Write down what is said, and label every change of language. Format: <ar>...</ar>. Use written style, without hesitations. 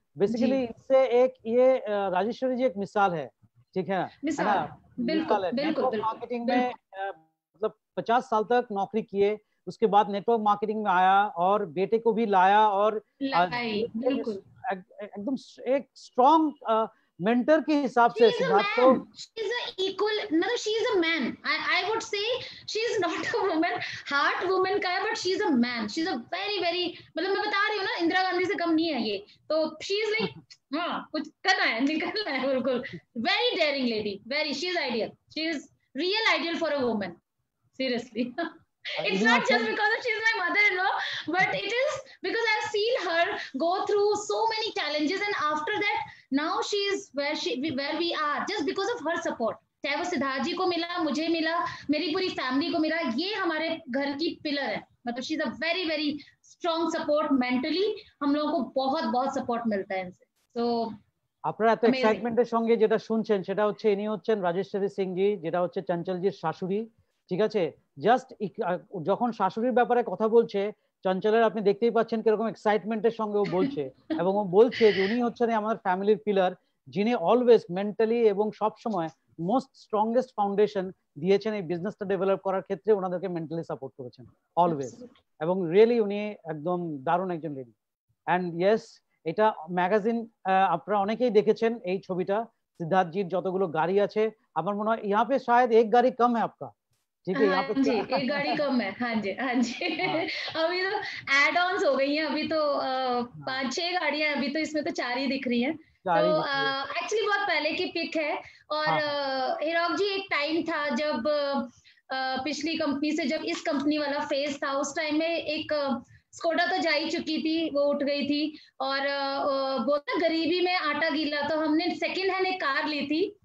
<hi>Basically इससे एक ये राजेश्वरी जी एक मिसाल है, ठीक है ना? बिल्कुल नेटवर्क मार्केटिंग में मतलब 50 साल तक नौकरी किए, उसके बाद नेटवर्क मार्केटिंग में आया और बेटे को भी लाया, और बिल्कुल एकदम एक स्ट्रॉन्ग मेंटर के हिसाब से सिद्धार्थ को,</hi> <en>she is a equal, no, she is a man. I would say she is not a woman, heart woman का है, but she is a man, she is a very very,</en> <hi>मतलब मैं बता रही हूँ ना, इंदिरा गांधी से कम नहीं है ये, तो</hi> <en>she is like</en> <hi>हाँ कुछ करना है, निकलना है, बिल्कुल</hi> <en>Very daring lady, very, she is ideal, she is real ideal for a woman, seriously. It's not just because she's my mother-in-law, but it is because I've seen her go through so many challenges, and after that, now she is where we are, just because of her support.</en> <hi>चाहे वो सिद्धार्थ जी को मिला, मुझे मिला, मेरी पूरी family को मिला, ये हमारे घर की पिलर है. मतलब</hi> <en>She is a very very strong support mentally.</en> <hi>हम लोगों को बहुत बहुत सपोर्ट मिलता है इनसे. सो</hi> <bn>আপনারা এত এক্সাইটমেন্টের সঙ্গে যেটা শুনছেন সেটা হচ্ছে ইনি হচ্ছেন রাজেশ্বরী সিং জি, যেটা হচ্ছে চঞ্চলজির শাশুড়ি. ঠিক আছে, জাস্ট যখন শাশুড়ির ব্যাপারে কথা বলছে চঞ্চলের আপনি দেখতেই পাচ্ছেন কিরকম এক্সাইটমেন্টের সঙ্গে ও বলছে, এবং ও বলছে যে উনি হচ্ছেন আমাদের ফ্যামিলির পিলার, যিনি অলওয়েজ মেন্টালি এবং সব সময় মোস্ট স্ট্রংগেস্ট ফাউন্ডেশন দিয়েছেন এই বিজনেসটা ডেভেলপ করার ক্ষেত্রে, ওনাদেরকে মেন্টালি সাপোর্ট করেছেন অলওয়েজ, এবং রিয়েলি উনি একদম দারুণ একজন লেডি. অ্যান্ড ইয়েস, এটা ম্যাগাজিন আপনারা অনেকেই দেখেছেন এই ছবিটা, सिद्धार्थ जी যতগুলো গাড়ি আছে আমার মনে হয়</bn> <hi>यहाँ पे शायद एक गाड़ी कम है आपका, ठीक है यहाँ पे जी एक गाड़ी कम है. हाँ जी, हाँ जी. अभी तो एड ऑन्स हो गई हैं, अभी तो 5-6 गाड़ियां, अभी तो इसमें तो 4 ही दिख रही हैं. तो एक्चुअली बहुत पहले की पिक है. और हिरॉक जी एक टाइम था जब पिछली कंपनी से जब इस कंपनी वाला फेज था, उस टाइम में एक स्कोडा तो जा ही चुकी थी, वो उठ गई थी, और बोलते गरीबी में आटा गीला, तो हमने सेकेंड हैंड एक कार ली थी.</hi>